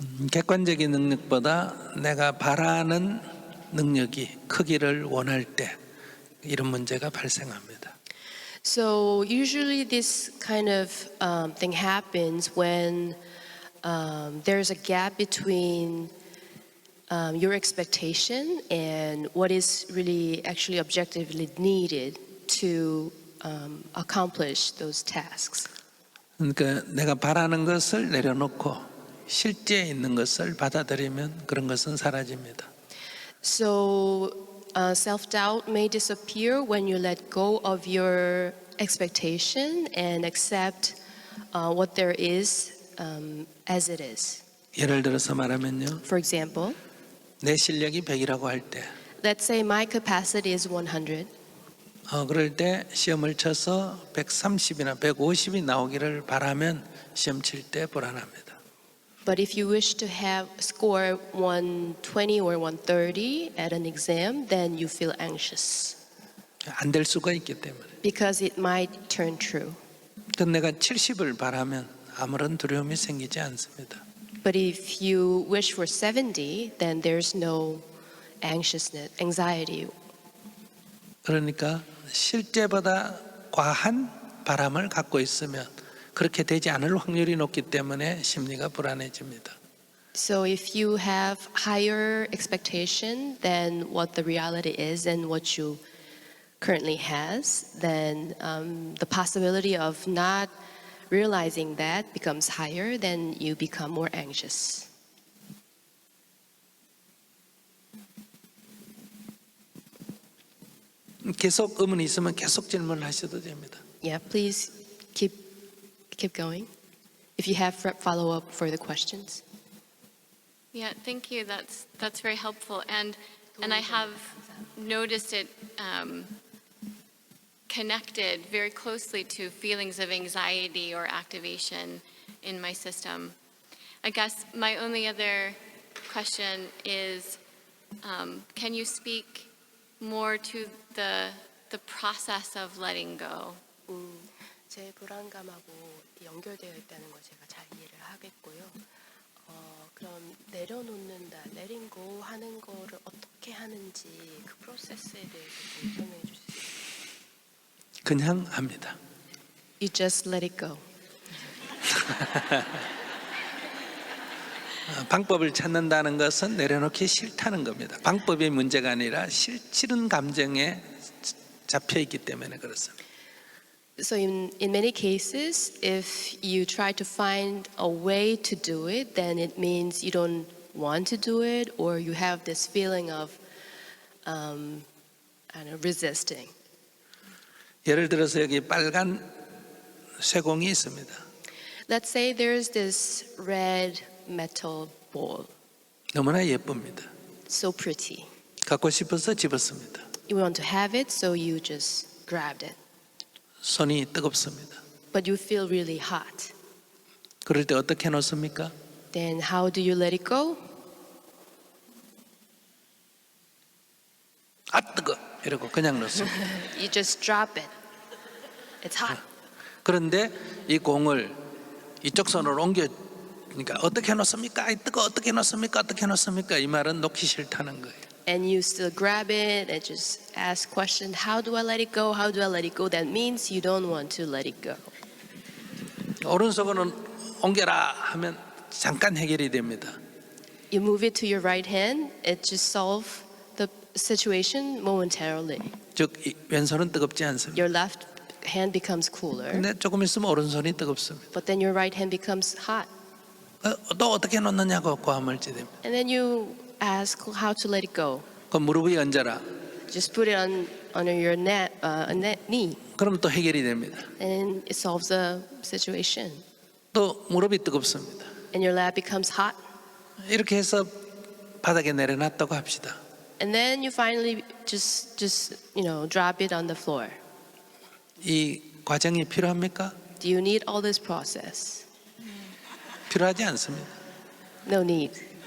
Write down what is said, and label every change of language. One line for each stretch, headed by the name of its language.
Korean: 객관적인 능력보다 내가 바라는 능력이 크기를 원할 때 이런 문제가 발생합니다.
English: So usually this kind of thing happens when there's a gap between your expectation and what is really actually objectively needed to accomplish those tasks.
Korean: 그러니까 내가 바라는 것을 내려놓고 실제에 있는 것을 받아들이면 그런 것은 사라집니다.
English: So self-doubt may disappear when you let go of your expectation and accept what there is as it is.
Korean: 예를 들어서 말하면요.
English: For example,
Korean: 내 실력이 100이라고 할 때
English: let's say my capacity is 100.
Korean: 그럴 때 시험을 쳐서 130이나 150이 나오기를 바라면 시험 칠 때 불안합니다.
English: But if you wish to have score 120 or 130 at an exam, then you feel anxious
Korean: 안 될 수가 있기 때문에.
English: because it might turn true.
Korean: 근데 내가 70을 바라면 아무런 두려움이 생기지 않습니다.
English: But if you wish for 70, then there's no anxiety.
Korean: 그러니까 실제보다 과한 바람을 갖고 있으면 그렇게 되지 않을 확률이 높기 때문에 심리가 불안해집니다.
English: So if you have higher expectation than what the reality is and what you currently has, then the possibility of not realizing that becomes higher, then you become more anxious.
Korean: 계속 의문이 있으면 계속 질문하셔도 됩니다.
English: Yeah, please keep going. If you have follow-up further questions. Yeah, thank you. That's very helpful, and I have noticed it connected very closely to feelings of anxiety or activation in my system. I guess my only other question is, can you speak more to the process of letting go?
Korean: 제 불안감하고 연결되어 있다는 걸 제가 잘 이해를 하겠고요. 그럼 내려놓는다,
English: letting go
Korean: 하는 거를 어떻게 하는지 그 프로세스에 대해서 좀 설명해 주실 수 있어요? 그냥 합니다.
English: You just let it go.
Korean: 방법을 찾는다는 것은 내려놓기 싫다는 겁니다. 방법이 문제가 아니라 싫은 감정에 잡혀 있기 때문에 그렇습니다.
English: So in many cases, if you try to find a way to do it, then it means you don't want to do it, or you have this feeling of resisting.
Korean: 예를 들어서 여기 빨간 쇠공이 있습니다.
English: Let's say there's this red metal ball,
Korean: 너무나 예쁩니다.
English: so pretty.
Korean: 갖고 싶어서 집었습니다.
English: You want to have it, so you just grabbed it.
Korean: 손이 뜨겁습니다.
English: But you feel really hot.
Korean: 그럴 때 어떻게 놓습니까?
English: Then how do you let it go?
Korean: 아 뜨거 이러고 그냥 놓습니다.
English: You just drop it. It's hot.
Korean: 그런데 이 공을 이쪽 손으로 옮겨 그러니까 어떻게 놓습니까? 이 뜨거 어떻게 놓습니까? 어떻게 놓습니까? 이 말은 놓기 싫다는 거예요.
English: And you still grab it and just ask question, how do I let it go? How do I let it go? That means you don't want to let it go.
Korean: 오른손은 옮겨라 하면 잠깐 해결이 됩니다.
English: You move it to your right hand, it just solves the situation momentarily.
Korean: 즉 왼손은 뜨겁지 않습니다.
English: Your left hand becomes cooler,
Korean: 근데 조금 있으면 오른손이 뜨겁습니다.
English: but then your right hand becomes hot.
Korean: 또 어떻게 놓느냐고 고함을지 됩니다.
English: And then you ask how to let it go.
Korean: 그 무릎 위에 얹어라.
English: Just put it under your knee,
Korean: 그럼 또 해결이 됩니다.
English: and it solves the situation.
Korean: 또 무릎이 뜨겁습니다.
English: And your lap becomes hot.
Korean: 이렇게 해서 바닥에 내려놨다고 합시다.
English: And then you finally just drop it on the floor.
Korean: 이 과정이 필요합니까?
English: Do you need all this process?
Korean: 필요하지 않습니다.
English: No need.